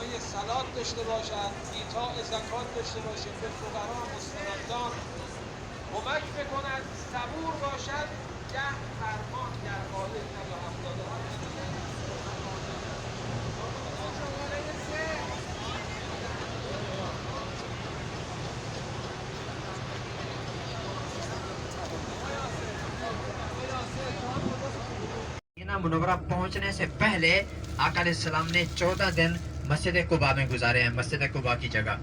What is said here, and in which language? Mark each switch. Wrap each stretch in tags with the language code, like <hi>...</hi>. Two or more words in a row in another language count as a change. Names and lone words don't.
<fa>صلات داشته باشد، ایتاء زکات داشته باشد، به فقرا و مستمندان کمک بکند، صبور باشد، جهد فرمان در آیه 177.</fa> <hi>मदीना मुनव्वरा पहुंचने से पहले आका अलैहिस्सलाम ने 14 दिन मस्जिद कुबा में गुजारे हैं, मस्जिद कुबा की जगह।</hi>